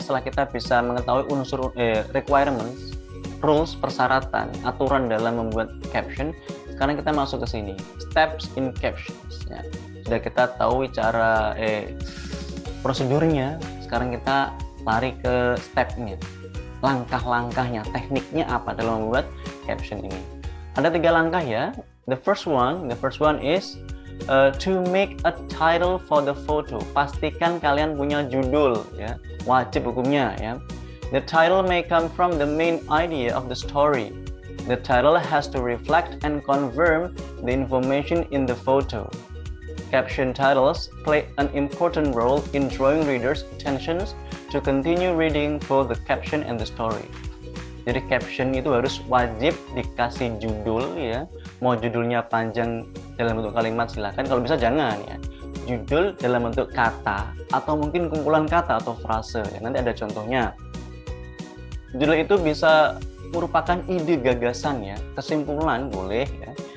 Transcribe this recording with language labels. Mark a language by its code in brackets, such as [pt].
[id] Setelah kita bisa mengetahui unsur requirements, rules, persyaratan, aturan dalam membuat caption, sekarang kita masuk ke sini. [en] Steps in captions. [id] Ya. Sudah kita tahu cara prosedurnya. Sekarang kita lari ke stepnya, langkah-langkahnya, tekniknya apa dalam membuat caption ini. Ada 3 langkah ya. [en] The first one is to make a title for the photo. [id] Pastikan kalian punya judul ya, wajib hukumnya ya. [en] The title may come from the main idea of the story. The title has to reflect and confirm the information in the photo. Caption titles play an important role in drawing readers' attentions to continue reading both the caption and the story. [id] Jadi caption itu harus wajib dikasih judul ya. Mau judulnya panjang dalam bentuk kalimat silahkan, kalau bisa jangan ya. Judul dalam bentuk kata atau mungkin kumpulan kata atau frase ya. Nanti ada contohnya. Judul itu bisa merupakan ide gagasan ya, kesimpulan boleh ya.